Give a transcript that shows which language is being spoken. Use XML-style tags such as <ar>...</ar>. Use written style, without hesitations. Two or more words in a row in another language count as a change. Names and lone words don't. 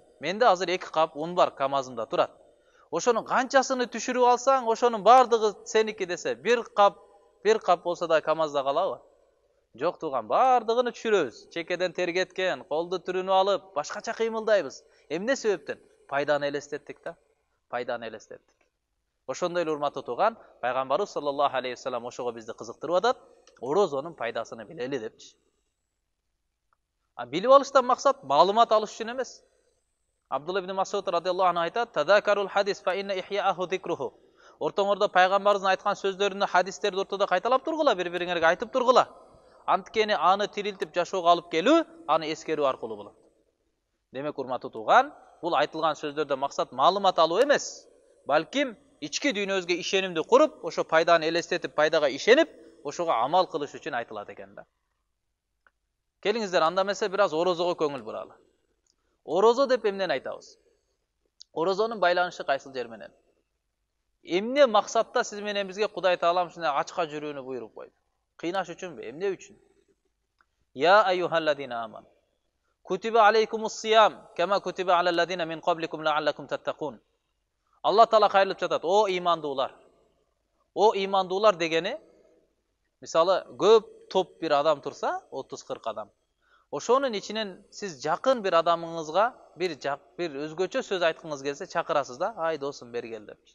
<ky>Менде азыр 2 кап un бар, камазымда турат. Ошонун канчасыны түшүрүп алсаң, ошонун бардыгы сеники десе, бир кап болсо да камазда калабы? Жок тууган, бардыгыны түшүрөбүз. Чекеден тергеткен, колду түрүнүп алып, башкача кыймылдайбыз. Эмне себептен? Пайданы элестеттик да. Пайданы элестеттик. Ошондой эле урматтуу тууган, пайгамбарыбыз</ky> <ar>صلى الله عليه وسلم</ar> <ky>ошого бизди кызыктырып атат. Орозонун пайдасыны билели депчи. Билип алыштан максат маалымат алыш үчүн эмес.</ky> <ar>Абдулла ибн Масуд رضي الله عنه айтат: "تذاكروا الحديث فإن إحياءه ذكره."</ar> <ky>Ортоңордо пайгамбарыбыздын айткан сөздөрүнү, хадистерди ортодо кайталап тургула, бири-бириңерге айтып тургула. Анткени аны тирилтип жашоого алып келүү, аны эскерүү аркылуу болот. Демек, урматтуу тууган, бул айтылган сөздөрдө максат маалымат алуу эмес, балким ички дүйнөбүзгө ишенимди куруп, ошо пайданы элестетип, пайдага ишенип, ошого амал кылыш үчүн айтылат экен да. Келиңиздер, анда эмесе бир аз орозого көңүл буралы. Орозо деп эмнени айтабыз? Орозонун байланышы кайсыл жер менен? Эмне максатта сиз менен бизге Кудай Таалам ушундай ачка жүрүүнү буйруп койду? Кыйнаш үчүнбү? Эмне үчүн?</ky> <ar>يا أيها الذين آمنوا. كتب عليكم الصيام كما كتب على الذين من قبلكم لعلكم تتقون.</ar> <ky>Алла Таала кайрылып жатат: "О имандуулар." О имандуулар дегени, мисалы, көп топ бир адам турса, 30-40 адам. Ошонун ичинен сиз жакын бир адамыңызга бир өзгөчө сөз айткыңыз келсе, чакырасыз да: "Ай досум, бери кел" деп.</ky>